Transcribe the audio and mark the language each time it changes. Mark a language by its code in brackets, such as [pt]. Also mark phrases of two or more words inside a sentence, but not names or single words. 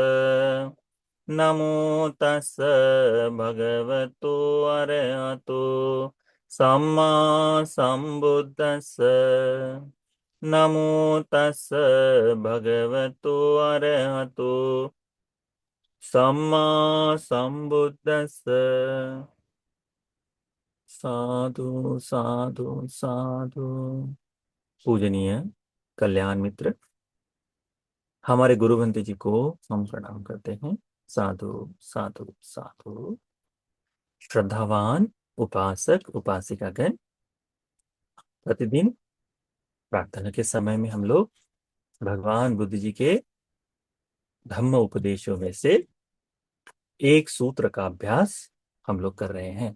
[pi] नमो तस् भगवतो अरहतो सम्मा संबुद्दस्स। नमो तस् भगवतो अरहतो सम्मा संबुद्दस्स। साधु साधु साधु। [hi] पूजनीय कल्याण मित्र, हमारे गुरु बंते जी को हम प्रणाम करते हैं। [pi] साधु साधु साधु। [hi] श्रद्धावान उपासक उपासिकागण, प्रतिदिन प्रार्थना के समय में हम लोग भगवान बुद्ध जी के धम्म उपदेशों में से एक सूत्र का अभ्यास हम लोग कर रहे हैं।